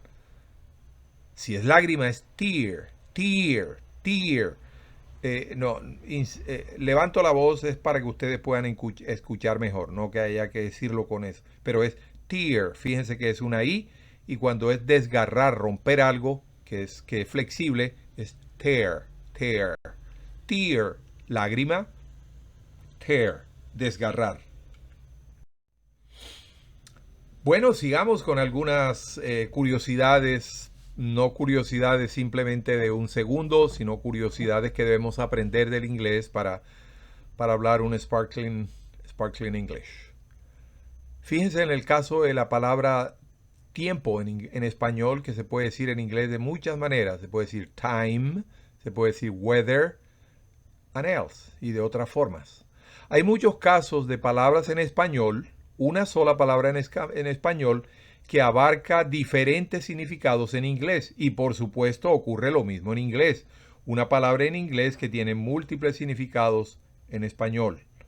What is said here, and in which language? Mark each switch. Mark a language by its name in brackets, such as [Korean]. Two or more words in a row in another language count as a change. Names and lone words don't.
[Spanish] Si es lágrima es [English] tear, tear, tear. [Spanish] Levanto la voz es para que ustedes puedan escuchar mejor, no que haya que decirlo con eso. Pero es tear, fíjense que es una I, y cuando es desgarrar, romper algo que es flexible, es [English] tear, tear. [Spanish] Tear, lágrima, tear, desgarrar. Bueno, sigamos con algunas curiosidades, no curiosidades simplemente de un segundo, sino curiosidades que debemos aprender del inglés para hablar un [English] sparkling English. [Spanish] Fíjense en el caso de la palabra tiempo en español, que se puede decir en inglés de muchas maneras. Se puede decir time, se puede decir weather, [English] and else, [Spanish] y de otras formas. Hay muchos casos de palabras en español, una sola palabra en español, que abarca diferentes significados en inglés. Y por supuesto ocurre lo mismo en inglés. Una palabra en inglés que tiene múltiples significados en español.